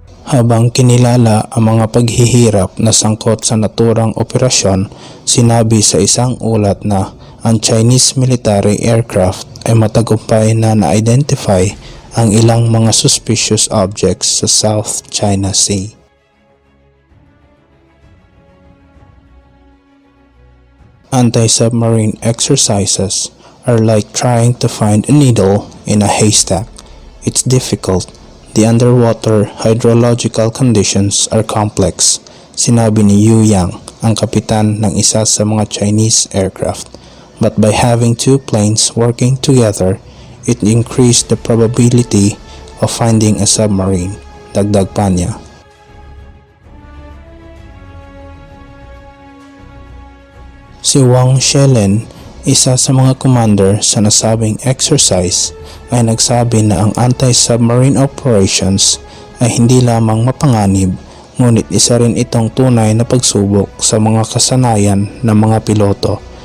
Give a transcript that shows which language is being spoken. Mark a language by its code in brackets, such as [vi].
[tl] Habang kinilala ang mga paghihirap na sangkot sa naturang operasyon, sinabi sa isang ulat na ang Chinese military aircraft ay matagumpay na na-identify ang ilang mga suspicious objects sa South China Sea. [en] Anti-submarine exercises are like trying to find a needle in a haystack. It's difficult. The underwater hydrological conditions are complex, [tl] sinabi ni Yu Yang, ang kapitan ng isa sa mga Chinese aircraft. [en] But by having two planes working together, it increased the probability of finding a submarine, [tl] dagdag pa niya. Si Wang Shelen, isa sa mga commander sa nasabing exercise, ay nagsabi na ang anti-submarine operations ay hindi lamang mapanganib, ngunit isa rin itong tunay na pagsubok sa mga kasanayan ng mga piloto.